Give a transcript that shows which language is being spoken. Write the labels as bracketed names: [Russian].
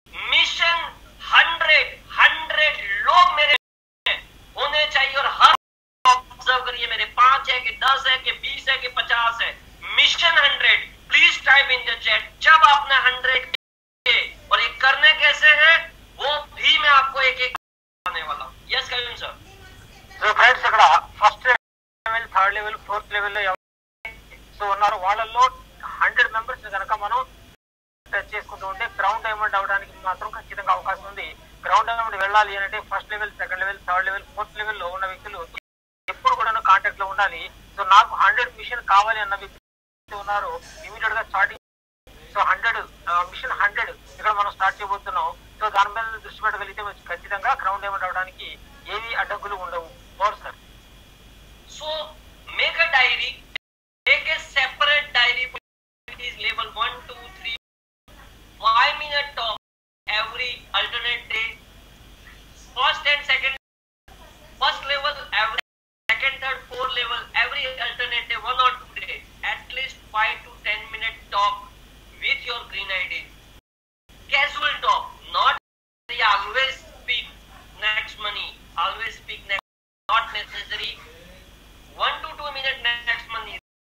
[Hindi] Mission 100 लोग मेरे होने चाहिए और हर ऑब्जर्व करिए मेरे 5 है कि 10 है कि 20 है कि 50 है. Mission 100 [English] Please type in the chat. [Hindi] जब आपने 100 और ये करने कैसे है वो भी मैं आपको एक एक बताने वाला हूँ. [English] Yes Kavin sir. [Telugu] So friends ఇక్కడ first level, third level, fourth level లో సో ఉన్నారు వాళ్ళల్లో 100 మెంబర్స్ కనుక మనం టచ్ చేసుకుంటూ ఉంటే గ్రౌండ్ డైమండ్ అవడానికి మాత్రం ఖచ్చితంగా అవకాశం ఉంది. గ్రౌండ్ డైమండ్ వెళ్ళాలి అంటే first level, second level, third level, fourth level లో ఉన్న వ్యక్తులు ఎప్పుడు కూడా కాంటాక్ట్ లో ఉండాలి. సో నాకు 100 మిషన్ కావాలి అన్న వ్యక్తులు ఉన్నారు ఇమీడియట్ గా స్టార్టింగ్. సో 100 మిషన్ 100 ఇక్కడ మనం స్టార్ట్ చేయబోతున్నాం. సో దాని మీద దృష్టి పెట్టగలిగితే ఖచ్చితంగా గ్రౌండ్ డైమండ్ అవడానికి ఏవి అడ్డంకులు ఉండవు. Sir [English] So make a diary, make a separate diary is level 1, 2, 3, 5-minute talk every alternate day. First and second, first level every second, third, fourth level every alternate day, 1 or 2 days. At least 5 to 10-minute talk with your green ID. Casual talk, not always speak next money, always speak next, not necessary 1 to 2 minute next money.